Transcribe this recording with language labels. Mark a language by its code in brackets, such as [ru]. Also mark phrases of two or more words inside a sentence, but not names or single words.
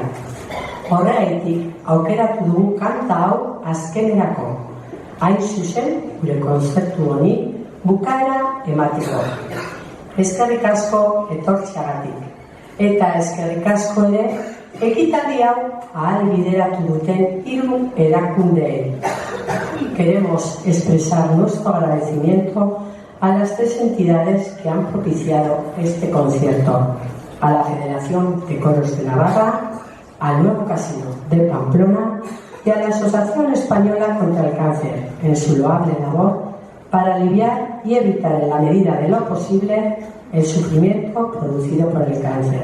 [eu] Horregatik, aukeratu dugu kanta hau azkenerako. Hain zuzen, gure kontzertu honi, bukaera emateko. Eskerrik asko etortzeagatik. Eta eskerrik asko ere, ekitaldi hau ahalbideratu duten 3 erakundeei. [es] Queremos expresar nuestro agradecimiento a las 3 entidades que han propiciado este concierto: a la Federación de Coros de Navarra, al Nuevo Casino de Pamplona y a la Asociación Española contra el Cáncer, en su loable labor para aliviar y evitar en la medida de lo posible el sufrimiento producido por el cáncer.